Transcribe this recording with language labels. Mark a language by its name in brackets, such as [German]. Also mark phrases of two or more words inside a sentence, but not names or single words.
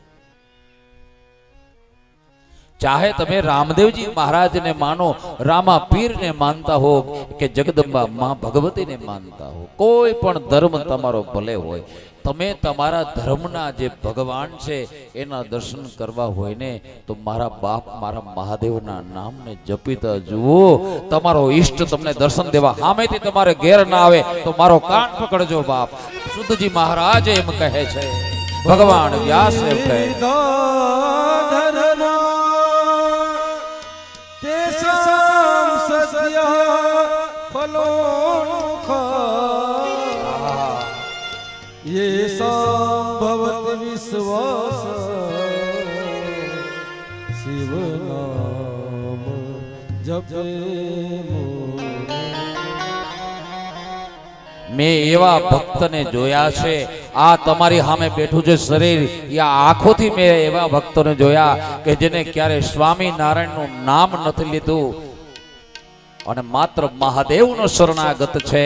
[Gujarati] ચાહે તમે રામદેવજી મહારાજને માનો, રામા પીરને માનતા હો કે જગદંબા માં ભગવતીને માનતા હો, કોઈ પણ ધર્મ તમારો ભલે હોય, તમે તમારા ધર્મના જે ભગવાન છે એના દર્શન કરવા હોય ને તો મારા બાપ મારા મહાદેવના નામને જપીતા જુઓ. તમારો ઈષ્ટ તમને દર્શન દેવા સામેથી તમારે ઘેર ના આવે તો મારો કાન પકડજો બાપ. સુધજી મહારાજ એમ કહે છે, ભગવાન વ્યાસ એમ કહે [Sanskrit] ये संभवत विश्वास शिव नाम जपे मुने. [Gujarati] મેં એવા ભક્તને જોયા છે, આ તમારી સામે બેઠું છે શરીર, યા આંખોથી મેં એવા ભક્તોને જોયા કે જેને ક્યારે સ્વામિનારાયણનું નામ નથી લીધું અને માત્ર મહાદેવનો શરણાગત છે.